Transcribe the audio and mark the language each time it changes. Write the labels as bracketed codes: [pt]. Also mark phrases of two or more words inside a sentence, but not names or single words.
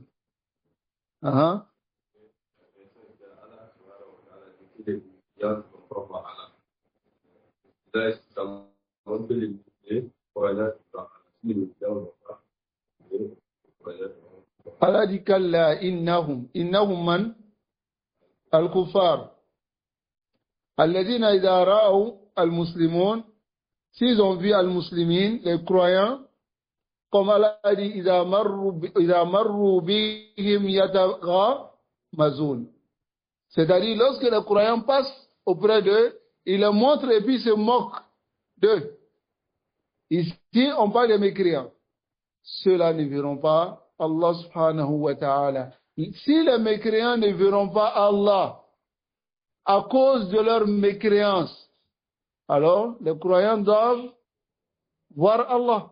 [ar] Uh-huh. Allah dit كلا إنهم من الكفار الذين إذا رأوا al-muslimun, [fr] s'ils ont vu al-muslimin, les croyants, comme Allah dit [ar] إذا مروا بهم يتغامزون, [fr] c'est-à-dire lorsque les croyants passent auprès d'eux, ils les montrent et puis se moquent d'eux. Ici, on parle des mécréants. Ceux-là ne verront pas Allah [ar] سبحانه وتعالى. [fr] Si les mécréants ne verront pas Allah à cause de leur mécréance, alors les croyants doivent voir Allah.